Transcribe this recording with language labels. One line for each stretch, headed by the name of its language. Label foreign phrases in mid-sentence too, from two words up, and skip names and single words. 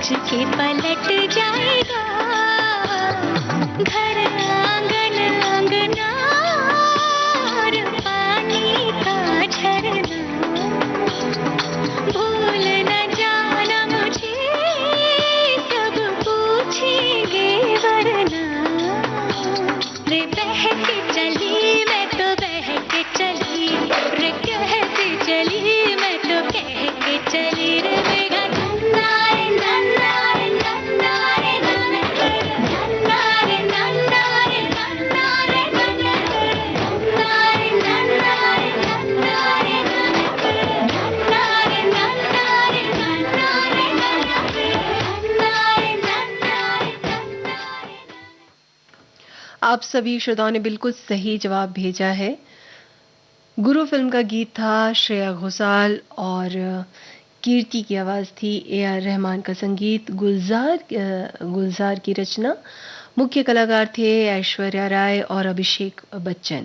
Hindi: के पलट जाएगा घर आंगन अंगना और पानी का झरना भूल न जाना मुझे सब पूछेंगे वरना रे बह के चली मैं तो बह के चली रे कहती चली मैं तो कह के चली रे मेघा नन्ना रे नन्ना रे नन्ना रे नन्ना रे नन्ना रे नन्ना रे नन्ना रे नन्ना रे नन्ना रे नन्ना रे नन्ना रे नन्ना रे नन्ना रे नन्ना रे नन्ना रे नन्ना। आप सभी श्रोताओं ने बिल्कुल सही जवाब भेजा है। गुरु फिल्म का गीत था, श्रेया घोषाल और कीर्ति की आवाज़ थी, ए.आर. रहमान का संगीत, गुलजार की रचना। मुख्य कलाकार थे ऐश्वर्या राय और अभिषेक बच्चन।